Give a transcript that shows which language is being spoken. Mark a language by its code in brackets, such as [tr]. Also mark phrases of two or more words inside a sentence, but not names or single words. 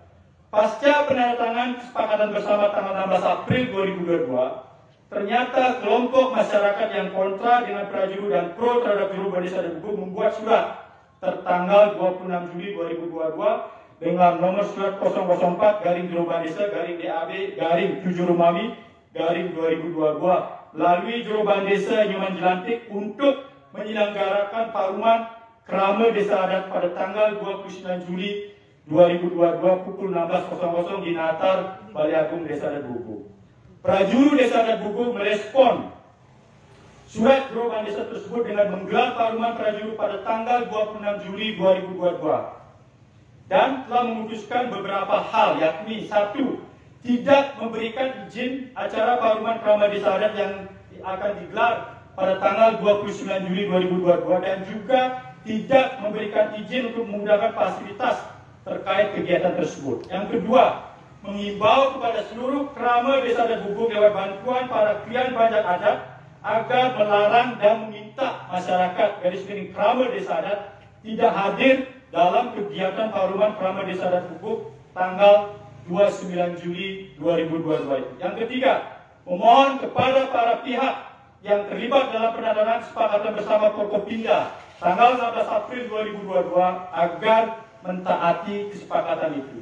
[id] Pasca penandatangan kesepakatan bersama tanggal 16 April 2022, ternyata kelompok masyarakat yang kontra dengan Prajuru dan pro terhadap Juruban Desa Adat Bukuk membuat surat tertanggal 26 Juli 2022 dengan nomor surat 004 garing Juruban Desa garing DAB garing 7 Rumawi garing 2022 melalui Juruban Desa Nyoman Jelantik untuk menyelenggarakan paruman Krama Desa Adat pada tanggal 29 Juli 2022 pukul 16.00 di Natar, Balai Agung Desa Adat Bukuk. Prajuru Desa Adat Bukuk merespon surat Juruban Desa tersebut dengan menggelar paruman Prajuru pada tanggal 26 Juli 2022 dan telah memutuskan beberapa hal, yakni 1. Tidak memberikan izin acara paruman Krama Desa Adat yang akan digelar pada tanggal 29 Juli 2022 dan juga tidak memberikan izin untuk menggunakan fasilitas terkait kegiatan tersebut. Yang kedua, mengimbau kepada seluruh Krama Desa Adat Bukuk lewat bantuan para klian pajak adat agar melarang dan meminta masyarakat garis miring Krama Desa Adat tidak hadir dalam kegiatan paruman Krama Desa Adat Bukuk tanggal 29 Juli 2022. Yang ketiga, memohon kepada para pihak yang terlibat dalam penandatanganan kesepakatan bersama Forkopimda tanggal 16 April 2022 agar mentaati kesepakatan itu.